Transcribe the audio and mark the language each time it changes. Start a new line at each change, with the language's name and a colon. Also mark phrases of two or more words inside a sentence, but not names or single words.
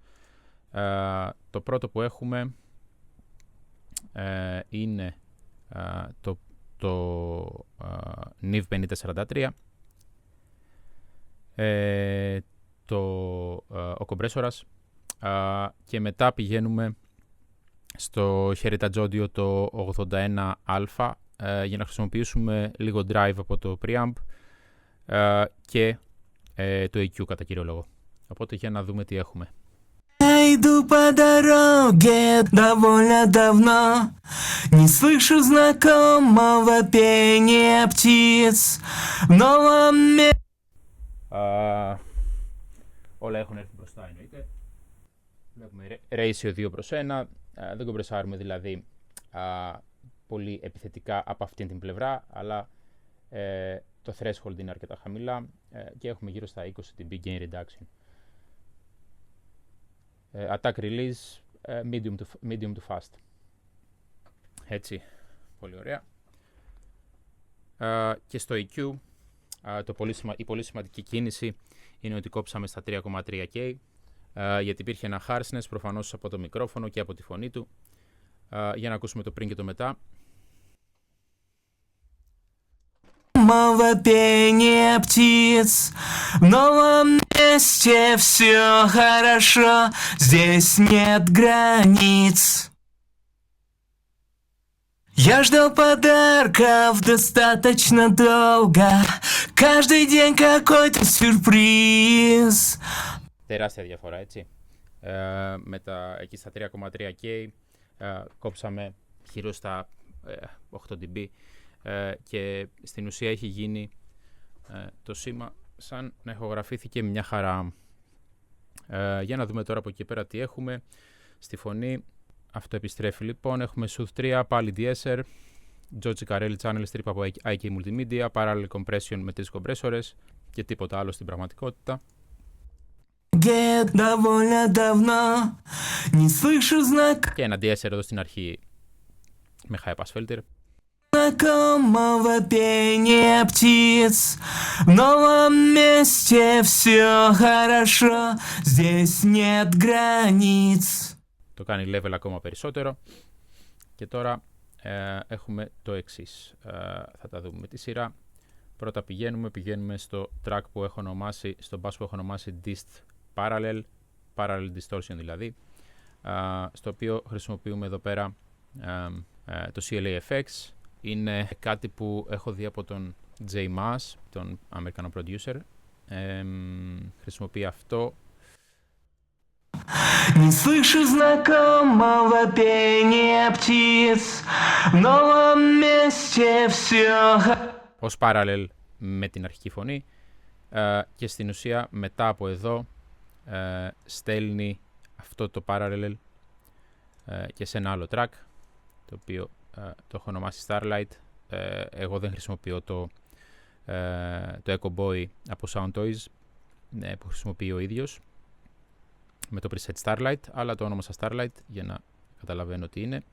Greek: Το πρώτο που έχουμε είναι το NIV 5043, ο κομπρέσορας, και μετά πηγαίνουμε στο Heritage Audio το 81α για να χρησιμοποιήσουμε λίγο drive από το preamp και το EQ κατά κύριο λόγο. Οπότε για να δούμε τι έχουμε.
Russian: Иду по дороге довольно давно, не слышу знакомого пения птиц в новом мире.
Greek: Όλα έχουν έρθει μπροστά εννοείται. Βλέπουμε ratio 2:1. Δεν κομπρεσάρουμε δηλαδή πολύ επιθετικά από αυτήν την πλευρά, αλλά το threshold είναι αρκετά χαμηλά και έχουμε γύρω στα 20 dB
English: gain reduction. Attack release medium to fast.
Greek: Έτσι, πολύ ωραία. Και στο EQ η πολύ σημαντική κίνηση είναι ότι κόψαμε στα 3,3K γιατί υπήρχε ένα harshness προφανώς από το μικρόφωνο και από τη φωνή του. Για να ακούσουμε το πριν και το μετά.
Russian: Пения птиц в новом месте все хорошо, здесь нет границ. Я ждал подарков достаточно долго, каждый день какой-то сюрприз.
Greek: Τεράστια διαφορά, έτσι. Εκεί στα 3,3K κόψαμε γύρω στα 8 dB. Και στην ουσία έχει γίνει το σήμα σαν να ηχογραφήθηκε μια χαρά. Για να δούμε τώρα από εκεί πέρα τι έχουμε. Στη φωνή αυτό επιστρέφει λοιπόν. Έχουμε Sooth 3, πάλι de-esser, George Carelli
English: channel strip
Greek: από IK Multimedia,
English: parallel compression
Greek: με 3 κομπρέσορες και τίποτα άλλο στην πραγματικότητα. Και ένα de-esser εδώ στην αρχή με
English: high pass filter.
Russian: Знакомого пения птиц в новом месте все хорошо, здесь нет границ.
Greek: Το κάνει level ακόμα περισσότερο. Και τώρα έχουμε το εξής. Θα τα δούμε με τη σειρά. Πρώτα πηγαίνουμε στο track που έχω ονομάσει, στο bass που έχω ονομάσει Dist Parallel Distortion δηλαδή, στο οποίο χρησιμοποιούμε εδώ πέρα το CLA FX. Είναι κάτι που έχω δει από τον J Maas, τον Αμερικανό producer. Χρησιμοποιεί αυτό.
Russian: Не слышу знакомого пения птиц в новом месте все.
Greek: Ως parallel με την αρχική φωνή και στην ουσία μετά από εδώ στέλνει αυτό το parallel και σε ένα άλλο track το οποίο το έχω ονομάσει Starlight. Εγώ δεν χρησιμοποιώ το Echo Boy από Sound Toys που χρησιμοποιεί ο ίδιος με το preset Starlight, αλλά το όνομα Starlight για να καταλαβαίνω τι είναι.